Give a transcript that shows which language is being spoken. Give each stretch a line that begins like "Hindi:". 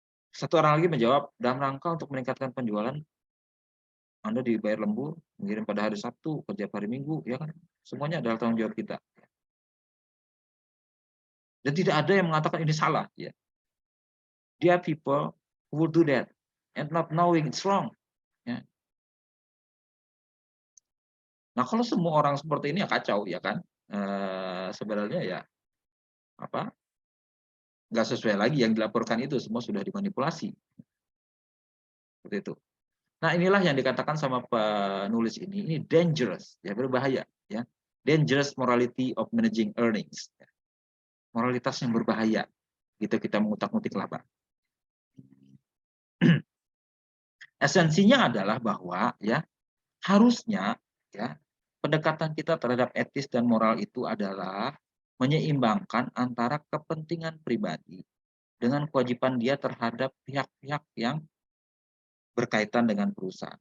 Indonesian: Satu orang lagi menjawab, dalam rangka untuk meningkatkan penjualan, Anda dibayar lembur, mengirim pada hari Sabtu, kerja hari Minggu, ya kan? Semuanya adalah tanggung jawab kita. Dan tidak ada yang mengatakan ini salah, ya.
English: There are people who will do that and not knowing it's wrong.
Indonesian: Ya. Nah kalau semua orang seperti ini ya kacau, ya kan? Sebenarnya ya nggak sesuai lagi yang dilaporkan itu, semua sudah dimanipulasi. Seperti itu. Nah inilah yang dikatakan sama penulis ini dangerous, ya, berbahaya, ya.
English: Dangerous morality of managing earnings.
Indonesian: Moralitas yang berbahaya gitu kita mengutak-ngutik laba. Esensinya adalah bahwa ya harusnya ya pendekatan kita terhadap etis dan moral itu adalah menyeimbangkan antara kepentingan pribadi dengan kewajiban dia terhadap pihak-pihak yang berkaitan dengan perusahaan.